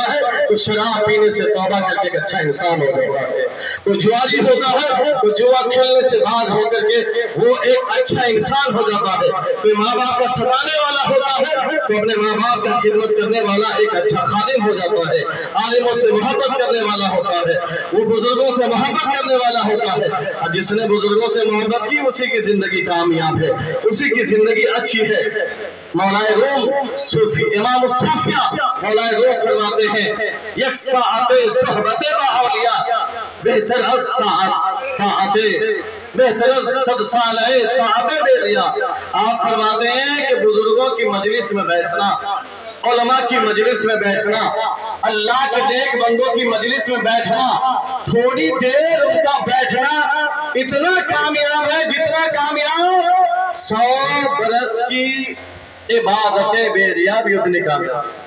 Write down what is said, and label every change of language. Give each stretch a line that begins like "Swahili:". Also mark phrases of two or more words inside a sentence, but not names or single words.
Urdu: ہے تو شراب پینے سے توبہ کر کے ایک اچھا انسان ہو جاتا ہے، کوئی جواری ہوتا ہے تو جوا کھیلنے سے باز ہو کر کے وہ ایک اچھا انسان ہو جاتا ہے، کوئی ماں باپ کا ستانے والا ہوتا ہے تو اپنے ماں باپ کا خدمت کرنے والا ایک اچھا خادم ہو جاتا ہے، عالموں سے محبت کرنے والا ہوتا ہے، وہ بزرگوں سے محبت کرنے والا ہوتا ہے، اور جس نے بزرگوں سے محبت کی اسی کی زندگی کامیاب ہے، اسی کی زندگی اچھی ہے۔ مولا روم صوفی امام الصوفیہ مولا روم فرماتے ہیں
Persian: یک ساعت صحبت با اولیاء بہتر از ساعت طاعت، بہتر از 100 سال طاعت بیریا۔
Urdu: آپ فرماتے ہیں کہ بزرگوں کی مجلس میں بیٹھنا، علماء کی مجلس میں بیٹھنا، اللہ کے نیک بندوں کی مجلس میں بیٹھنا، تھوڑی دیر ان کا بیٹھنا اتنا کامیاب ہے جتنا کامیاب 100 برس کی عبادتیں بیریا بھی اتنی کامیاب۔